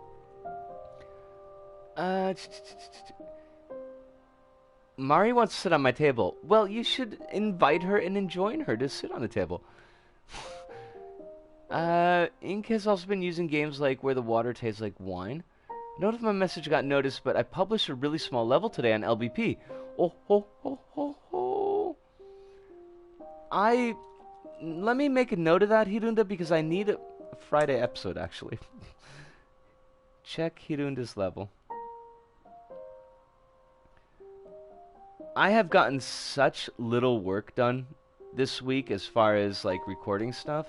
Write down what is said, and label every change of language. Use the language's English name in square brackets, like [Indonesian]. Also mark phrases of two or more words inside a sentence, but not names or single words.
[English] Mari wants to sit on my table. Well, you should invite her and enjoin her to sit on the table. Ink has also been using games like Where the Water Tastes Like Wine. Note if my message got noticed, but I published a really small level today on LBP. Oh, ho, ho, ho, ho. Let me make a note of that, Hirunda, because I need a Friday episode, actually. Check Hirunda's level. I have gotten such little work done this week as far as, like, recording stuff.